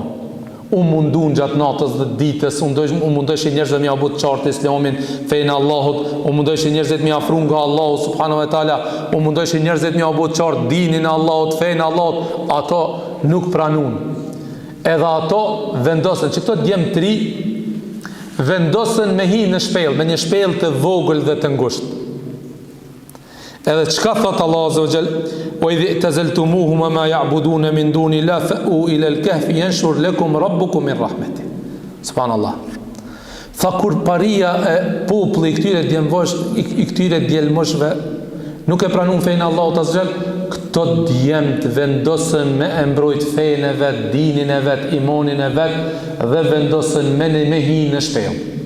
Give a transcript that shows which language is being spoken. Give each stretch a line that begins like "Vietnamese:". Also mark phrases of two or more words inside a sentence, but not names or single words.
Albanian: Unë mundun gjatë natës dhe ditës, unë mundojsh njerëzve mi abut qartë Islamin, fejnë Allahut, unë mundojsh njerëzit mi afru nga Allahut,
Arabic: سبحانه وتعالى,
Albanian: unë mundojsh njerëzit mi abut qartë dinin Allahut, fejnë Allahut, ato nuk pranun. Edhe ato vendosën, që këto djemë tri, vendosën me hi në shpel, me një shpel të vogël dhe të ngusht. Edhe çka thot Allah
Arabic: عز وجل, وإذ اعتزلتموهم ما يعبدون من دون الله فأووا إلى الكهف ينشر لكم ربكم من رحمته.
Albanian: Subhanallah. Tha kur paria e populli këtyre djemvosh, i këtyre djelmoshve nuk e pranun fejnë Allahut
Arabic: عز وجل,
Albanian: këto djemt vendosën me e mbrojt fejnë e vet, dinin e vet, imonin e vet, dhe vendosën me hi në shpel.